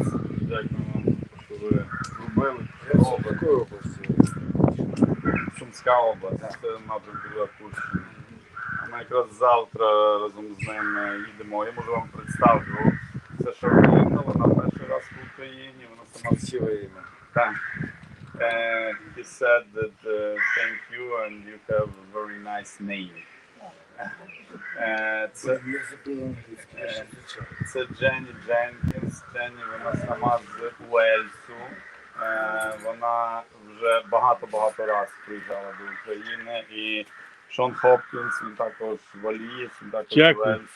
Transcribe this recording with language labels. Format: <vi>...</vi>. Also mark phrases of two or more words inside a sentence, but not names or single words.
<uk>Дякую вам, що ви зробили. В якої області? Сумська область, це напрямку Курщини. Ми якраз завтра разом з ним їдемо. Я можу вам представлю. Це Шарліна, вона перший раз в Україні, вона сама Красиве ім'я. Так.</uk> <en>He said that thank you and you have a very nice name.</en> <uk>Це Дженні Дженкінс. Дженні, вона сама з Уельсу. Вона вже багато разів приїжджала до України. І Шон Хопкінс, він також валієць, він також з Уельсу.</uk>